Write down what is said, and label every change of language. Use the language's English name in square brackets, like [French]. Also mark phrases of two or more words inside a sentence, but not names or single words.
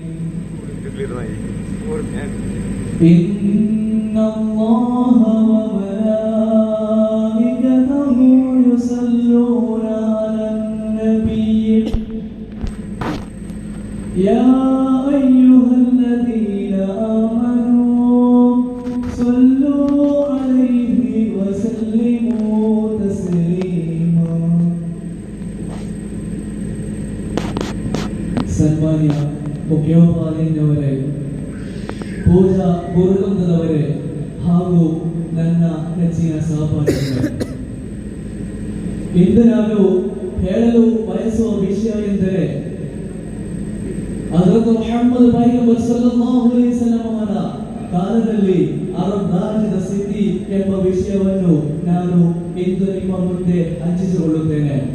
[Arabic] إن الله وملائكته يصلون على النبي يا أيها الذين آمنوا صلوا عليه وسلموا تسليما. [Kannada] ಸನ್ಮಾನ್ಯ ಮುಖ್ಯೋಪಾಧ್ಯಾಯರವರೇ, ಪೂಜಾ ಗುರುವೃಂದದವರೇ ಹಾಗೂ ನನ್ನ ನೆಚ್ಚಿನ ಸಹಪಾಠಿಗಳೇ, ಇಂದು ನಾನು ಹೇಳಲು ಬಯಸುವ ವಿಷಯ ಎಂದರೆ ಹಜರತ್ ಮುಹಮ್ಮದ್ ಪೈಗಂಬರ್ [Arabic] صلى الله عليه وسلم [Kannada] ಅವರ ಕಾಲದಲ್ಲಿ ಅರಬ್ ರಾಜ್ಯದ ಸ್ಥಿತಿ ಎಂಬ ವಿಷಯವನ್ನು ನಾನು ಇಂದು ನಿಮ್ಮ ಮುಂದೆ ಹಂಚಿಸಿಕೊಳ್ಳುತ್ತೇನೆ.